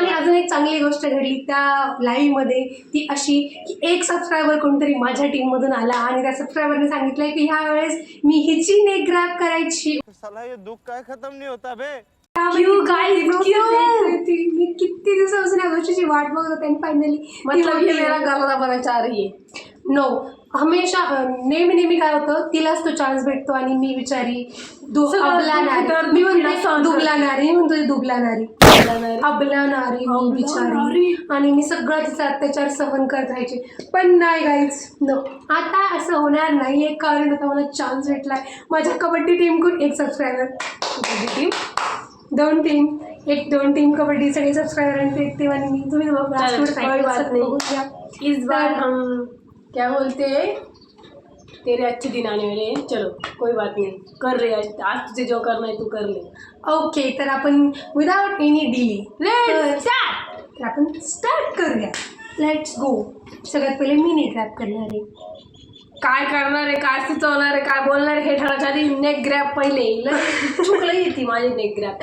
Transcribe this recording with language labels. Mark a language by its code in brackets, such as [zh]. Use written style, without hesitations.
[mr] आणि अजून एक चांगली गोष्ट घडली त्या लाईव्ह मध्ये, ती अशी की एक सबस्क्रायबर कोणतरी माझ्या टीम मधून आला आणि त्या सबस्क्रायबरने सांगितलंय की ह्या वेळेस मी हिची नेक ग्रॅब करायची। [hi] साला ये दुख काय खत्म नहीं होता बे। क्यों गाइस क्यों? [mr] मी किती दिवसापासून या गोष्टीची वाट बघत होते आणि फायनली [hi] मतलब ये मेरा गला बनाना चाह रही है। [mr] नो, हमेशा नेहमी काय होतं, तिलाच तो चान्स भेटतो आणि मी बिचारी दुबला नारी, मी म्हणतो दुबला नारी अबला नारी मी बिचारी, आणि मी सगळं तिचा अत्याचार सहन करत राहायचे। पण नाही गाईज, नो, आता असं होणार नाही आहे, कारण आता मला चान्स भेटलाय माझ्या कबड्डी टीमकडून। एक subscriber, kabaddi team 2 team, 2 team kabaddi, सगळे सबस्क्रायबर एक टीम आणि मी। तुम्ही [hi] इस बार हम क्या बोलते हैं, तेरे अच्छे दिन आने वाले हैं। चलो कोई बात नहीं, कर ले आज तुझे जो करना है तू कर ले। [mr] ओके, तर आपण [en] without any delay start [mr] आपण स्टार्ट करूया। [en] Let's go. [mr] सगळ्यात पहिले मी नेक ग्रॅब करणार आहे। काय करणार आहे, काय सुचवणार आहे, काय बोलणार आहे हे ठरवायच्या आधी नेक ग्रॅब पहिले चुकलं येते माझी नेक ग्रॅब।